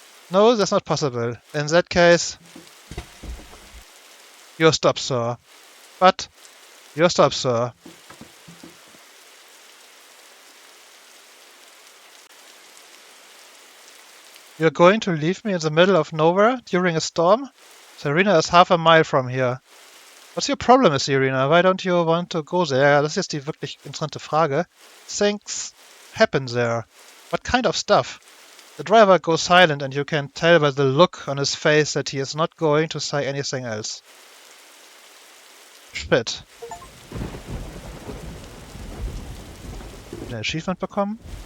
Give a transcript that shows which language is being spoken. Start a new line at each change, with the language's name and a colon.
English: No, that's not possible. In that case, you're stopped, sir. But, you're stopped, sir. You're going to leave me in the middle of nowhere during a storm? The arena is half a mile from here. What's your problem with the arena? Why don't you want to go there?
German: Ja, das ist jetzt die wirklich interessante Frage.
English: Things happen there. What kind of stuff? The driver goes silent and you can tell by the look on his face that he is not going to say anything else. Shit.
German: Ein Achievement bekommen?